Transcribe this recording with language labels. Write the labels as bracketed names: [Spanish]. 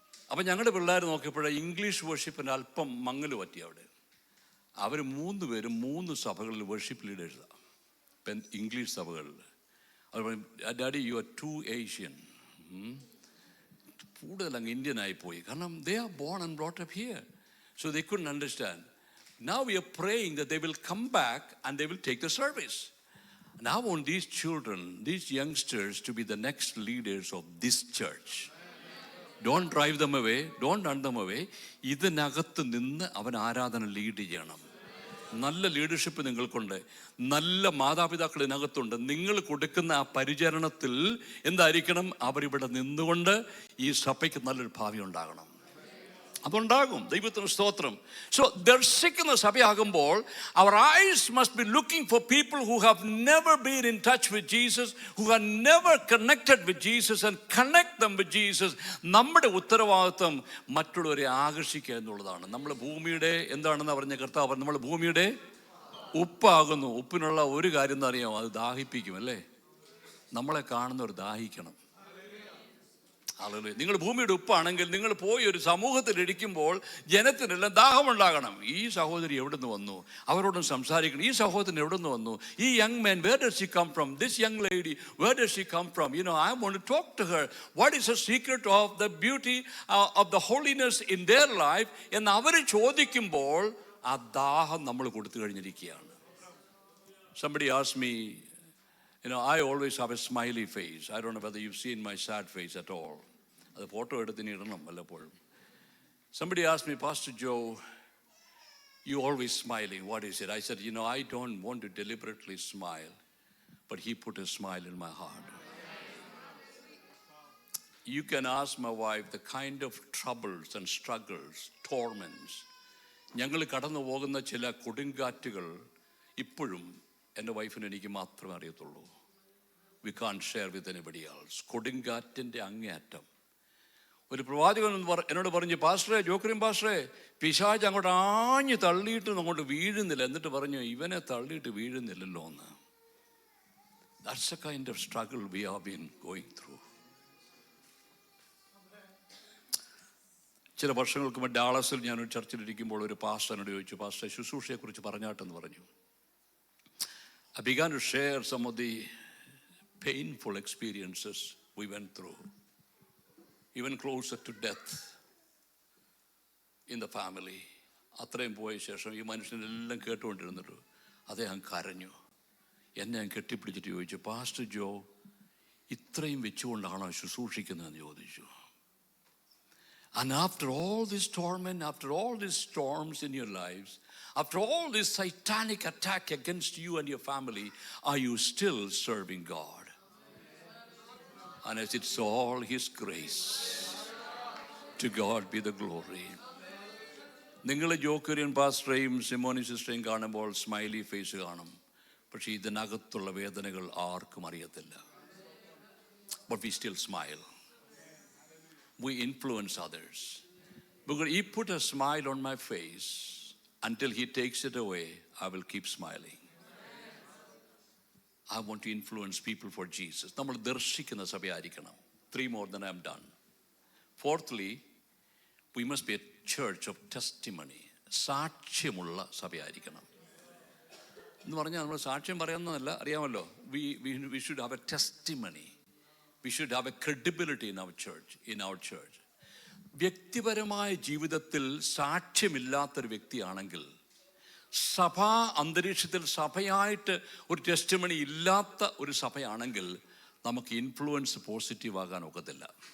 [Malayalam] അപ്പം ഞങ്ങളുടെ പിള്ളേർ നോക്കിയപ്പോഴേ ഇംഗ്ലീഷ് വർഷിപ്പിന് അല്പം മങ്ങൽ പറ്റി അവിടെ. അവർ 3 പേരും 3 സഭകളിൽ വർഷിപ്പ് ലീഡേഴ്സാണ്, ഇംഗ്ലീഷ് സഭകളിൽ. അവർ പറയും, [English] daddy you are too Asian, [Malayalam] കൂടുതൽ അങ്ങ് ഇന്ത്യൻ ആയിപ്പോയി. [English] കാരണം they are born and brought up here, so they couldn't understand. Now we are praying that they will come back and they will take the service. And I want these children, these youngsters to be the next leaders of this church. Don't drive them away, don't run them away. [Malayalam] ഇതിനകത്ത് നിന്ന് അവൻ ആരാധന lead ചെയ്യണം. നല്ല leadership നിങ്ങൾക്കുണ്ട്, നല്ല മാതാപിതാക്കൾ ഇതിനകത്തുണ്ട്. നിങ്ങൾ കൊടുക്കുന്ന ആ പരിചരണത്തിൽ എന്തായിരിക്കണം? അവരിവിടെ നിന്നുകൊണ്ട് ഈ സഭയ്ക്ക് നല്ലൊരു ഭാവി ഉണ്ടാകണം. അതുണ്ടാകും. ദൈവത്തിന് സ്തോത്രം. [English] so [Malayalam] ദർശിക്കുന്ന സഭയാകുമ്പോൾ [English] our eyes must be looking for people who have never been in touch with Jesus, who have never connected with Jesus, and connect them with Jesus. [Malayalam] നമ്മുടെ ഉത്തരവാദിത്വം മറ്റുള്ളവരെ ആകർഷിക്കുക എന്നുള്ളതാണ്. നമ്മൾ ഭൂമിയുടെ എന്താണെന്ന് പറഞ്ഞ കർത്താവ്, നമ്മൾ ഭൂമിയുടെ ഉപ്പാകുന്നു. ഉപ്പിനുള്ള ഒരു കാര്യം എന്ന് അറിയാമോ? അത് ദാഹിപ്പിക്കും, അല്ലേ? നമ്മളെ കാണുന്നവർ ദാഹിക്കണം. നിങ്ങൾ ഭൂമിയുടെ ഉപ്പാണെങ്കിൽ നിങ്ങൾ പോയി ഒരു സമൂഹത്തിൽ ഇരിക്കുമ്പോൾ ജനത്തിനെല്ലാം ദാഹമുണ്ടാകണം. ഈ സഹോദരി എവിടെ നിന്ന് വന്നു? അവരോടും സംസാരിക്കണം. ഈ സഹോദരൻ എവിടെ നിന്ന് വന്നു? [English] ഈ young man, where does she come from? This young lady, where does she come from? You know, I want to talk to her. What is the secret of the beauty of the holiness in their life? [Malayalam] എന്ന് അവർ ചോദിക്കുമ്പോൾ ആ ദാഹം നമ്മൾ കൊടുത്തു കഴിഞ്ഞിരിക്കുകയാണ്. [English] Somebody asked me, you know, I always have a smiley face. I don't know whether you've seen my sad face at all. [Malayalam] അത് photo എടുത്തിന് ഇടണം വല്ലപ്പോഴും. [English] Somebody asked me, Pastor Joe, you always smiling. What is it? I said, you know, I don't want to deliberately smile, but he put a smile in my heart. You can ask my wife the kind of troubles and struggles, torments. [Malayalam] ഞങ്ങൾ കടന്നു പോകുന്ന ചില കൊടുങ്കാറ്റുകൾ ഇപ്പോഴും എൻ്റെ വൈഫിന് എനിക്ക് മാത്രമേ അറിയത്തുള്ളൂ. [English] We can't share with anybody else. [Malayalam] കൊടുങ്കാറ്റിൻ്റെ അങ്ങേയറ്റം. ഒരു പ്രവാചകൻ എന്നോട് പറഞ്ഞു, പാസ്റ്ററെ, ജോക്കറിൻ പാസ്റ്ററെ, പിശാച് അങ്ങോട്ട് ആഞ്ഞ് തള്ളിയിട്ടും അങ്ങോട്ട് വീഴുന്നില്ല. എന്നിട്ട് പറഞ്ഞു, ഇവനെ തള്ളിയിട്ട് വീഴുന്നില്ലല്ലോ എന്ന്. [English] That's the kind of struggle we have been going through. [Malayalam] ചില വർഷങ്ങൾക്ക് മുമ്പ് ഡാളസിൽ ഞാനൊരു ചർച്ചിലിരിക്കുമ്പോൾ ഒരു പാസ്റ്ററിനോട് ചോദിച്ചു, പാസ്റ്റർ ശുശ്രൂഷയെക്കുറിച്ച് പറഞ്ഞാട്ടെന്ന് പറഞ്ഞു. [English] I began to share some of the painful experiences we went through, even closer to death in the family. [Malayalam] അത്രയും പോയ ശേഷം ഈ മനുഷ്യനെല്ലാം കേട്ടുകൊണ്ടിരുന്നിട്ട് അദ്ദേഹം കരഞ്ഞു. എന്നെ ഞാൻ കെട്ടിപ്പിടിച്ചിട്ട് ചോദിച്ചു, പാസ്റ്റർ ജോ, ഇത്രയും വെച്ചുകൊണ്ടാണോ ശുശ്രൂഷിക്കുന്നതെന്ന് ചോദിച്ചു. [English] And after all this torment, after all these storms in your lives, after all this satanic attack against you and your family, are you still serving God? And as it's all His grace, to God be the glory. [Malayalam] നിങ്ങൾ ജോക്കറിയൻ പാസ്റ്ററേയും സിമോനി സിസ്റ്ററേയും കാണുമ്പോൾ smiley face കാണും, പക്ഷേ ഇതിനകത്തുള്ള വേദനകൾ ആർക്കും അറിയത്തില്ല. [English] But we still smile. We influence others. Because He put a smile on my face. Until He takes it away, I will keep smiling. I want to influence people for Jesus. [Malayalam] നമ്മൾ ദർശിക്കുന്ന സഭയായിരിക്കണം. [English] 3 more than I'm done. Fourthly, we must be a church of testimony. [Malayalam] സാക്ഷ്യമുള്ള സഭയായിരിക്കണം എന്ന് പറഞ്ഞാൽ നമ്മൾ സാക്ഷ്യം പറയുന്നതല്ല, അറിയാമല്ലോ. [English] We should have a testimony. We should have a credibility in our church. [Malayalam] വ്യക്തിപരമായ ജീവിതത്തിൽ സാക്ഷ്യമില്ലാത്തൊരു വ്യക്തിയാണെങ്കിൽ, സഭാ അന്തരീക്ഷത്തിൽ സഭയായിട്ട് ഒരു ടെസ്റ്റിമണി ഇല്ലാത്ത ഒരു സഭയാണെങ്കിൽ നമുക്ക് ഇൻഫ്ലുവൻസ് പോസിറ്റീവ് ആകാൻ ഒക്കത്തില്ല.